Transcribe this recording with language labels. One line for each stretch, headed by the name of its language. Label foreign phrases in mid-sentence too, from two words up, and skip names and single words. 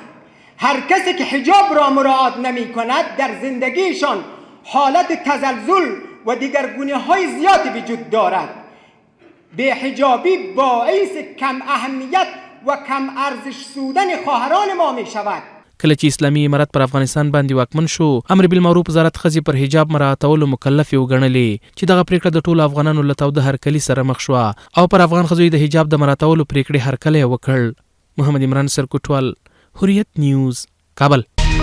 Persian: هر کسی که حجاب را مراعات نمی کند در زندگیشان حالت تزلزل و دیگرگونی های زیادی وجود دارد. به حجابی باعث کم اهمیت و کم ارزش سودن خواهران ما می شود.
Pashto: کله چې اسلامي امارت پر افغانستان باندې واکمن شو، امر بالمعروف وزارت ښځې پر حجاب مراعاتولو مکلفې وګڼلې چې دغه پریکړه د ټولو افغانانو له تاوده هرکلي سره مخ شوه او پر افغان ښځو د حجاب د مراعاتولو پریکړې هرکلی وکړ. محمد عمران سرکوټوال، حریت نیوز، کابل.